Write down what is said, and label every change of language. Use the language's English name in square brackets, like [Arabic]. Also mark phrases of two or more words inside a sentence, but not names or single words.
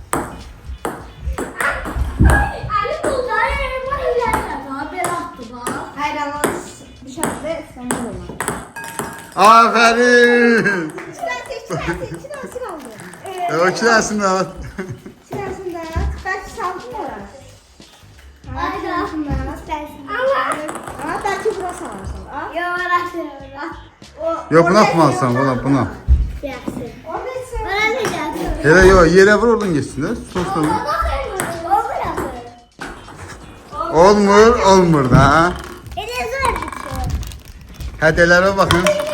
[Turkish] Hayır ama dışarıda İstanbul olmaz. Aferin. İki tanesi kaldı. [Azerbaijani] O iki dənəsini də at. [Turkish] İki tanesini de at. Belki saldın oraya. Ama belki burası salarsın. [Azerbaijani] Yox, bunu atmalısan, buna. [Turkish] Orada ise [Azerbaijani] Yerə yox, yerə vur oradan geçsin də. Sonra. Olmur, olmur da. Hədiyyələrə baxın.